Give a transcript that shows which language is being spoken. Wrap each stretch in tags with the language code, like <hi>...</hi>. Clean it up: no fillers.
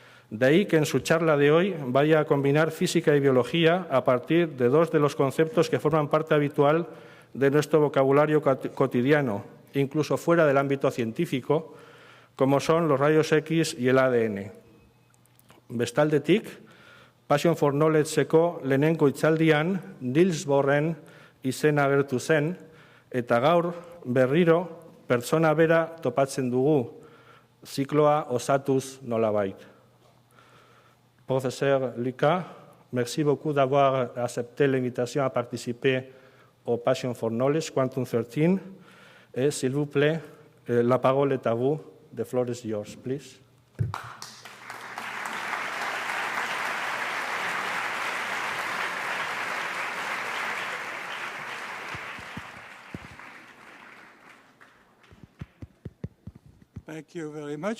<es>De ahí que en su charla de hoy vaya a combinar física y biología a partir de dos de los conceptos que forman parte habitual de nuestro vocabulario cotidiano, incluso fuera del ámbito científico, como son los rayos X y el ADN.</es> <eu>Bestaldetik, Passion for Knowledge-eko lehenengo hitzaldian Niels Bohrren izena agertu zen, eta gaur berriro pertsona bera topatzen dugu, zikloa osatuz nolabait.</eu> <fr>Professeur Lika, merci beaucoup d'avoir accepté l'invitation à participer au Passion for Knowledge Quantum 13. Et s'il vous plaît, la parole est à vous.</fr> <en>The floor is yours, please. Thank you very much.</en>